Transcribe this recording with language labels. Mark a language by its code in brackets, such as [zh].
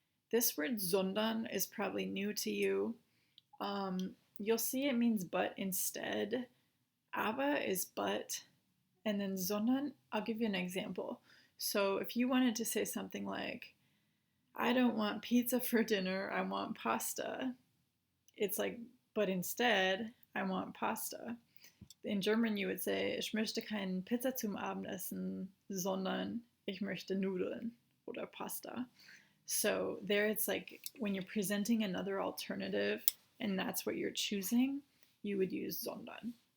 [en] This word sondern is probably new to you. You'll see it means but instead. Aber is but, and then sondern, I'll give you an example. So if you wanted to say something like, I don't want pizza for dinner, I want pasta. It's like, but instead, I want pasta. In German, you would say, [de] ich möchte keine Pizza zum Abendessen, sondern ich möchte Nudeln oder Pasta. [en] So there it's like when you're presenting another alternative and that's what you're choosing, you would use sondern.